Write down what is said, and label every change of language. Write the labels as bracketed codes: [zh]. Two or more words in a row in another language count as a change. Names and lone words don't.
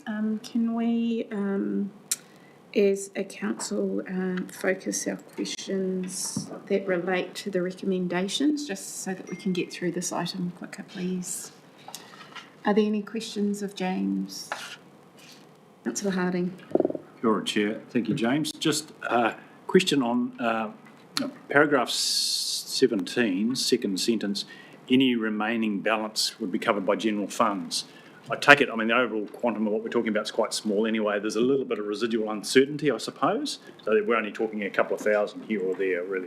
[en] Can we, as a council, focus our questions that relate to the recommendations, just so that we can get through this item quicker, please? Are there any questions of James? Councillor Harding. [mi] Kia ora, [en] Chair. Thank you, James. Just a question on paragraph 17, second sentence. Any remaining balance would be covered by general funds. I take it, I mean, the overall quantum of what we're talking about is quite small anyway. There's a little bit of residual uncertainty, I suppose. So we're only talking a couple of thousand here or there, really.